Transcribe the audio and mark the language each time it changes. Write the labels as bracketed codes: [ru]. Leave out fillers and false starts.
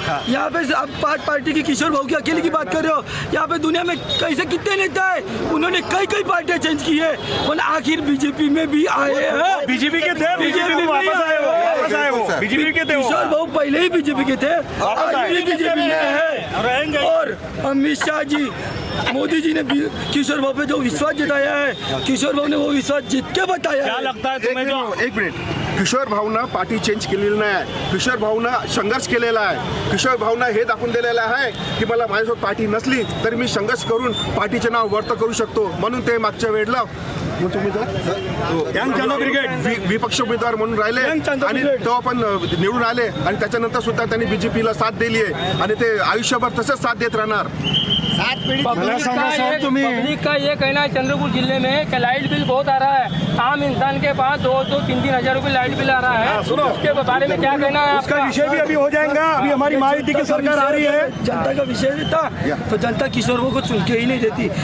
[hi] यहाँ पे अब 5 पार्टी की किशोर भाऊ की अकेले की बात कर रहे हो। यहाँ पे दुनिया में कैसे कितने नेता है, उन्होंने कई पार्टियां चेंज की है और आखिर बीजेपी में भी आए हैं। बीजेपी के थे, बीजेपी में वापस आए वो। बीजेपी के थे। किशोर भाऊ पहले ही बीजेपी के थे, आज भी बीजेपी में है। और अमित शाह जी, मोदी जी ने किशोर भाऊ पे जो विश्वास जताया है, किशोर भाऊ ने वो विश्वास जीत के बताया। क्या लगता है तुम्हें? जो [mr] एक मिनिट, किशोर भाऊनं पार्टी चेंज केलेली नाही, किशोर भाऊनं संघर्ष केलेला आहे। किशोर भाऊनं हे दाखवून दिलेलं आहे की मला माझ्यासोबत पार्टी नसली तरी मी संघर्ष करून पार्टीचे नाव वर्त करू शकतो, म्हणून ते मागच्या वेळेला यंग जनता ब्रिगेड विपक्ष उमेदवार म्हणून राहिले आणि तेव्हा पण निवडून आले आणि त्याच्यानंतर सुद्धा त्यांनी बीजेपीला साथ दिली आहे आणि ते आयुष्यभर तसंच साथ देत राहणार। [hi] पब्लिक का ये कहना है चंद्रपुर जिले में कि लाइट बिल बहुत आ रहा है, आम इंसान के पास 2-3 हजार रुपए लाइट बिल आ रहा है। उसके बारे में क्या कहना है? उसका विषय भी अभी हो जाएगा। अभी हमारी महायुति की सरकार आ रही है। जनता का विषय देता तो जनता किशोर को चुन के ही नहीं देती।